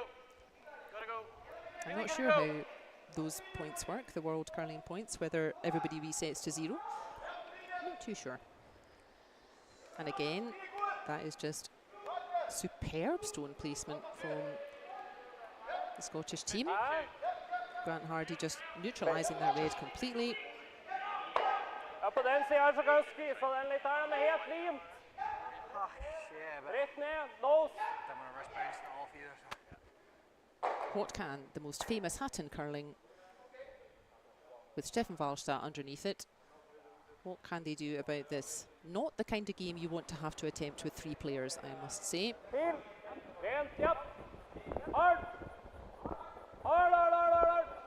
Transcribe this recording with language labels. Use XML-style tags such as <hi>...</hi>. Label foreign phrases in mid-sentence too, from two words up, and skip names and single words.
<en>I'm not sure how those points work, the world curling points, whether everybody resets to 0. Not too sure. And again, that is just superb stone placement from the Scottish team. Grant Hardy just neutralising that red completely.</en> <no>Ja, på den siden så kan du skryfe den litt her, den er helt limt. Rett ned, lås.</no> <en>What can the most famous hat in curling, with Stefan Wallstadt underneath it, what can they do about this? Not the kind of game you want to have to attempt with 3 players, I must say.</en> <no>Fin. Rent, japp. Hard. Hard.</no>